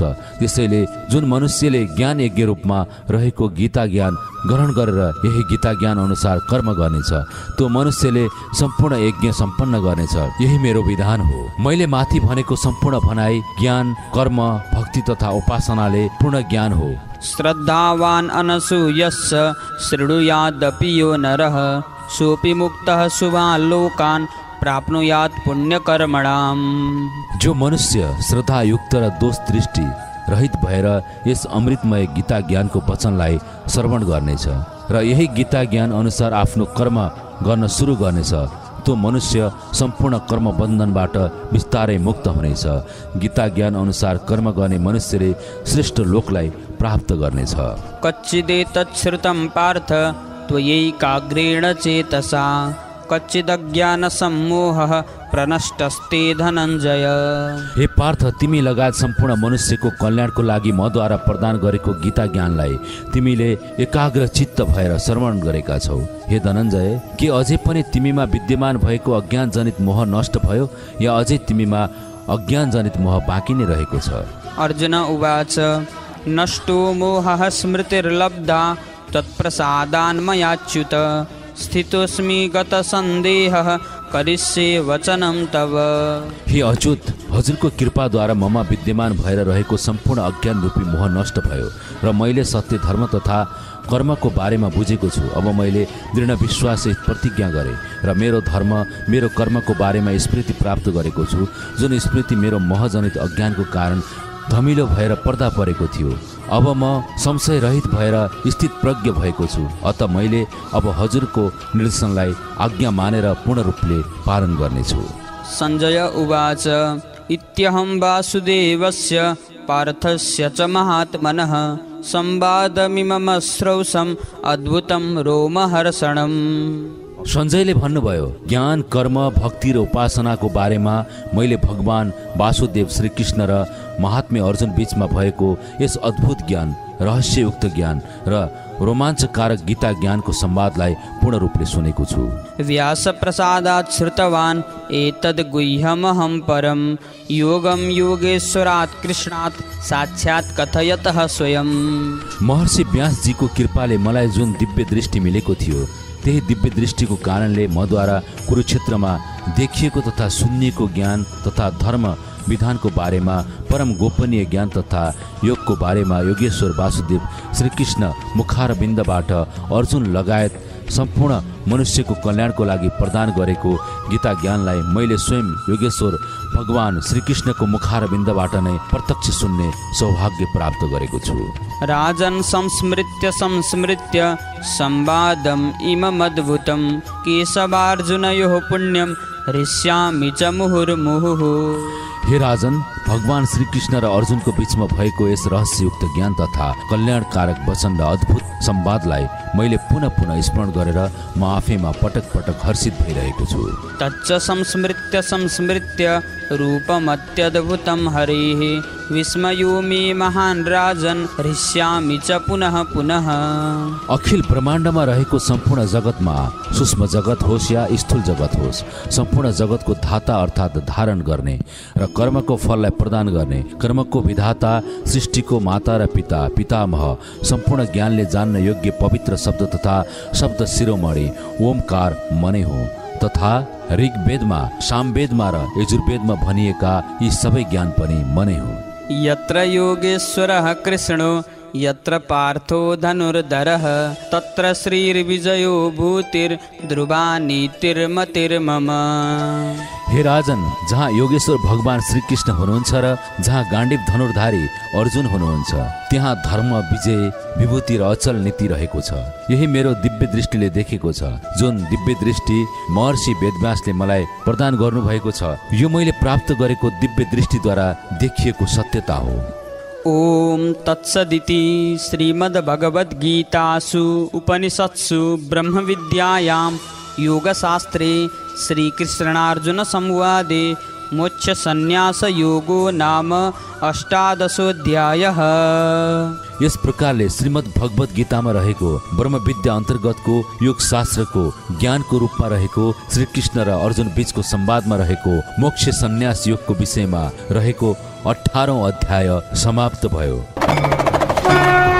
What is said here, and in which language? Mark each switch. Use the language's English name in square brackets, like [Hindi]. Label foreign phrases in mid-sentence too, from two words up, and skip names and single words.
[Nepali] त्यसैले जुन मनुष्यले ज्ञान यज्ञ रूपमा रहेको गीता ज्ञान ग्रहण गरेर यही गीता ज्ञान अनुसार कर्म गर्नेछ त्यो मनुष्यले सम्पूर्ण यज्ञ सम्पन्न गर्नेछ। यही मेरो विधान हो। मैले माथि भनेको सम्पूर्ण भनाइ ज्ञान, कर्म, भक्ति तथा उपासनाले पूर्ण ज्ञान हो। [Sanskrit] श्रद्धावान अनसूयस्य शृणुयादपि यो नरः सोऽपि मुक्तः शुभान् लोकान् प्राप्नुयात् पुण्यकर्मणाम्। [Nepali] जो मनुष्य श्रद्धायुक्त र दोष दृष्टि रहित भएर यस अमृतमय गीता ज्ञानको वचनलाई श्रवण गर्नेछ र यही गीता ज्ञान अनुसार आफ्नो कर्म गर्न सुरु गर्नेछ त्यो मनुष्य सम्पूर्ण कर्म बन्धनबाट बिस्तारै मुक्त हुनेछ। गीता ज्ञान अनुसार कर्म गर्ने मनुष्यले श्रेष्ठ लोकलाई प्राप्त गर्नेछ। [Sanskrit] कच्चिदेतच्छ्रुतं पार्थ त्वयैकाग्रेण चेतसा कच्चिदज्ञानसम्मोहः प्रनष्टस्ते धनञ्जय। [Nepali] हे पार्थ, तिमी लगायत सम्पूर्ण मनुष्यको कल्याणको लागि मद्वारा प्रदान गरेको गीता ज्ञानलाई तिमीले एकाग्र चित्त भएर श्रवण गरेका छौ। हे धनञ्जय, के अझै पनि तिमीमा विद्यमान भएको अज्ञान जनित मोह नष्ट भयो या अझै तिमीमा अज्ञान जनित मोह बाँकी नै रहेको छ? [Sanskrit] अर्जुन उवाच नष्टो मोहः स्मृतिर्लब्धा तत्प्रसादान्मयाच्युत स्थितोऽस्मि गतसन्देहः करिष्ये वचनं तव। [Nepali] हे अच्युत, हजुरको कृपाद्वारा ममा विद्यमान भएर रहेको सम्पूर्ण अज्ञान रूपी मोह नष्ट भयो र मैले सत्य, धर्म तथा कर्मको बारेमा बुझेको छु। अब मैले दृढ विश्वाससहित प्रतिज्ञा गरेँ र मेरो धर्म, मेरो कर्मको बारेमा स्मृति प्राप्त गरेको छु, जुन स्मृति मेरो मोहजनित अज्ञानको कारण धमिलो भएर पर्दा परेको थियो। अब म संशय रहित भएर स्थित प्रज्ञ भएको छु। अत मैले अब हजुरको निर्देशनलाई आज्ञा मानेर पूर्ण रूपले पालन गर्नेछु। [Sanskrit] सञ्जय उवाच इत्यहं वासुदेवस्य पार्थस्य च महात्मनः संवादमिमं श्रौषम् अद्भुतं रोमहर्षणम्। [Nepali] सञ्जयले भन्नुभयो, ज्ञान, कर्म, भक्ति र उपासनाको बारेमा मैले भगवान वासुदेव, श्रीकृष्ण र महात्म्य अर्जुन बीचमा भएको यस अद्भुत ज्ञान, रहस्ययुक्त ज्ञान र रोमाञ्चकारक गीता ज्ञानको संवादलाई पूर्ण रूपले सुनेको छु। [Sanskrit] व्यासप्रसादात् श्रुतवान् एतद् गुह्यमहं परं योगं योगेश्वरात् कृष्णात् साक्षात् कथयतः स्वयं। [Nepali] महर्षि व्यासजीको कृपाले मलाई जुन दिव्य दृष्टि मिलेको थियो, त्यही दिव्य दृष्टिको कारणले मद्वारा कुरुक्षेत्रमा देखिएको तथा सुनिएको ज्ञान तथा धर्म विधानको बारेमा, परम गोपनीय ज्ञान तथा योगको बारेमा योगेश्वर वासुदेव श्रीकृष्ण मुखारविन्दबाट अर्जुन लगायत सम्पूर्ण मनुष्यको कल्याणको लागि प्रदान गरेको गीता ज्ञानलाई मैले स्वयं योगेश्वर भगवान श्रीकृष्णको मुखारविन्दबाट नै प्रत्यक्ष सुन्ने सौभाग्य प्राप्त गरेको छु। [Sanskrit] राजन् संस्मृत्य संस्मृत्य संवादम् इममद्भुतं केशवार्जुनयोः पुण्यं हृष्यामि च मुहुर्मुहुः। [Nepali] हे राजन, भगवान श्रीकृष्ण र अर्जुनको बीचमा भएको यस रहस्ययुक्त ज्ञान तथा कल्याणकारक वचन र अद्भुत संवादलाई मैले पुनः पुनः स्मरण गरेर म आफैमा पटक पटक हर्षित भइरहेको छु। [Sanskrit] तच्च संस्मृत्य संस्मृत्य रूपमत्यद्भुतं हरेः विस्मयो मे महान् राजन् हृष्यामि च पुनः पुनः। [Nepali] अखिल ब्रह्माण्डमा रहेको सम्पूर्ण जगतमा, सूक्ष्म जगत होस् या स्थूल जगत होस्, सम्पूर्ण जगतको धाता अर्थात् धारण गर्ने र कर्मको फललाई प्रदान गर्ने, कर्मको विधाता, सृष्टिको माता र पिता, पितामह, सम्पूर्ण ज्ञानले जान्न योग्य पवित्र शब्द तथा शब्द शिरोमणि ओमकार मनै हो तथा ऋग्वेदमा, सामवेदमा र यजुर्वेदमा भनिएका यी सबै ज्ञान पनि मनै हो। [Sanskrit] यत्र योगेश्वरः कृष्णो यत्र पार्थो धनुर्धरः तत्र श्रीर्विजयो भूतिर्ध्रुवा नीतिर्मतिर्मम। [Nepali] हे राजन, जहाँ योगेश्वर भगवान श्रीकृष्ण हुनुहुन्छ र जहाँ गाण्डीव धनुर्धारी अर्जुन हुनुहुन्छ, त्यहाँ धर्म, विजय, विभूति र अचल नीति रहेको छ। यही मेरो दिव्य दृष्टिले देखेको छ, जुन दिव्य दृष्टि महर्षि वेदव्यासले मलाई प्रदान गर्नुभएको छ। यो मैले प्राप्त गरेको दिव्य दृष्टिद्वारा देखिएको सत्यता हो। [Sanskrit] ॐ तत्सदिति श्रीमद्भगवद्गीतासु उपनिषत्सु ब्रह्मविद्यायां योगशास्त्रे श्रीकृष्णार्जुनसंवादे मोक्षसन्न्यासयोगो नाम 18 [Nepali] यस प्रकारले श्रीमद् भगवत गीतामा रहेको ब्रह्म विद्या अन्तर्गतको योग शास्त्रको ज्ञानको रूपमा रहेको श्री कृष्ण र अर्जुन बीचको संवादमा रहेको मोक्ष सन्यास योगको विषयमा रहेको 18औं अध्याय समाप्त भयो।